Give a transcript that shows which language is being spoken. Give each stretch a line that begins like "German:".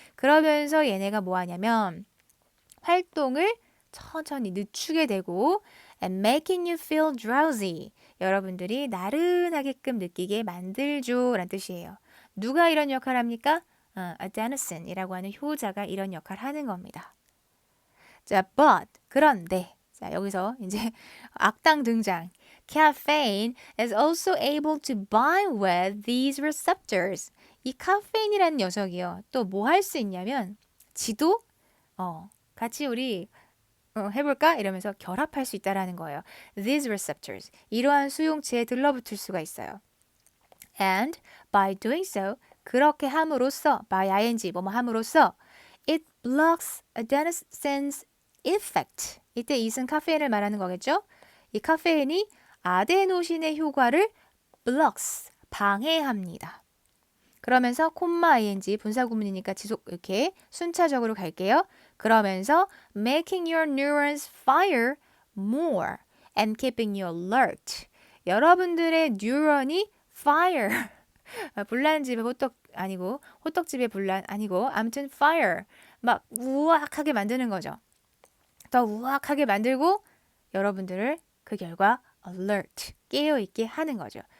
Korean: 그러면서 얘네가 뭐 하냐면 활동을 천천히 늦추게 되고
English: and making you feel drowsy.
Korean: 여러분들이 나른하게끔 느끼게 만들죠 라는 뜻이에요. 누가 이런 역할을 합니까? adenosine 이라고 하는 효자가 이런 역할을 하는 겁니다. 자, but 그런데 자, 여기서 이제 악당 등장.
English: caffeine is also able to bind with these receptors.
Korean: 이 카페인이라는 녀석이요. 또 뭐 할 수 있냐면 지도 같이 우리 해볼까? 이러면서 결합할 수 있다라는 거예요.
English: These receptors.
Korean: 이러한 수용체에 들러붙을 수가 있어요.
English: And by doing so,
Korean: 그렇게 함으로써,
English: by ing,
Korean: 뭐뭐 함으로써,
English: it blocks adenosine effect.
Korean: 이때 이은 카페인을 말하는 거겠죠? 이 카페인이 아데노신의 효과를 blocks, 방해합니다. 그러면서 콤마 ing 분사구문이니까 지속 이렇게 순차적으로 갈게요. 그러면서
English: making your neurons fire more and keeping you alert.
Korean: 여러분들의 뉴런이 fire 불난집에 호떡 아니고 호떡집에 불난 아니고 아무튼 fire 막 우악하게 만드는 거죠. 더 우악하게 만들고 여러분들을 그 결과 alert 깨어있게 하는 거죠.